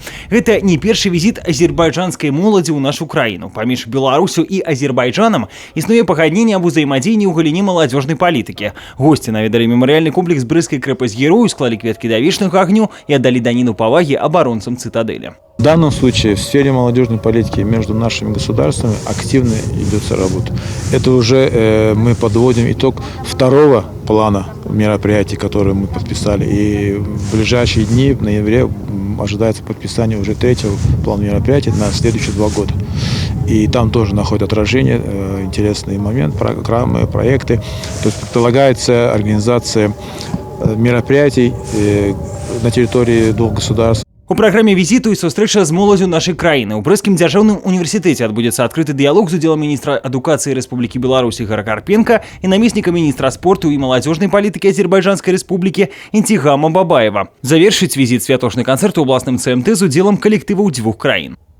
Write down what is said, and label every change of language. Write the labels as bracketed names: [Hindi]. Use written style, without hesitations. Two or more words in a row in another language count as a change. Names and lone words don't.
[Belarusian] Гэта не першы візіт азербайджанскай моладзі ў нашу краіну. Паміж Беларусю і Азербайджанам існуе пагадненне аб узаемадзеянні ў галіне маладзёжнай палітыкі. Госці наведалі мемарыяльны комплекс Брыстскай крэпасць-герою, склалі кветкі да вечнага агню і аддалі даніну павагі абаронцам цытадэлі. [Russian] В данном случае в сфере молодежной политики между нашими государствами активно ведется работа. Это уже мы подводим итог второго плана мероприятий, которые мы подписали. И в ближайшие дни, в ноябре, ожидается подписание уже третьего плана мероприятий на следующие 2 года. И там тоже находит отражение интересный момент, программы, проекты. То есть предполагается организация мероприятий на территории 2 государств. [Belarusian] У праграме візіту і сустрэча з моладзю нашай краіны. У Брэсцкім дзяржаўным універсітэце адбудзецца адкрыты дыялог з удзелам міністра адукацыі Рэспублікі Беларусь Ігора Карпенка і намесніка міністра спорту і маладзёжнай палітыкі Азербайджанскай Рэспублікі Интигама Бабаева. Завершыць візіт святочны канцэрт у абласным ЦМТ з удзелам калектываў 2 краін.